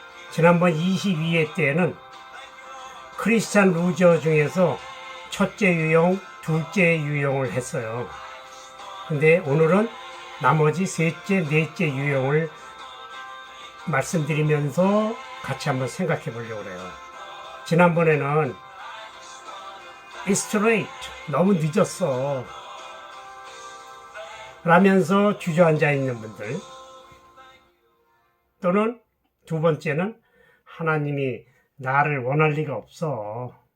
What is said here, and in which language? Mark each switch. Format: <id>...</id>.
<ko>지난번 22회 때는 크리스찬 루저 중에서 첫째 유형, 둘째 유형을 했어요. 근데 오늘은 나머지 셋째, 넷째 유형을 말씀드리면서 같이 한번 생각해 보려고 그래요. 지난번에는</ko> <en>It's too late.</en> <ko>너무 늦었어. 라면서 주저앉아 있는 분들. 또는 두 번째는 하나님이 나를 원할 리가 없어.</ko>